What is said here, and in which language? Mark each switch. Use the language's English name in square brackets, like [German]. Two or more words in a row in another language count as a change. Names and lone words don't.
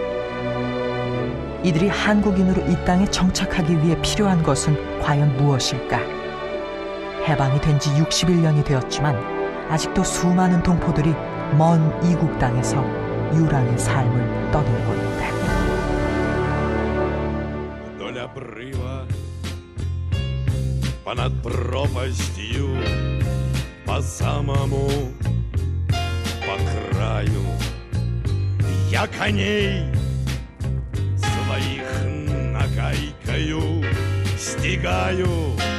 [Korean] 이들이 한국인으로 이 땅에 정착하기 위해 필요한 것은 과연 무엇일까? 해방이 된 지 61년이 되었지만 아직도 수많은 동포들이 먼 이국 땅에서 유랑의 삶을 떠돌고 있다. [Russian] Вдоль обрыва, понад пропастью, по самому по краю я коней своих нагайкою стигаю,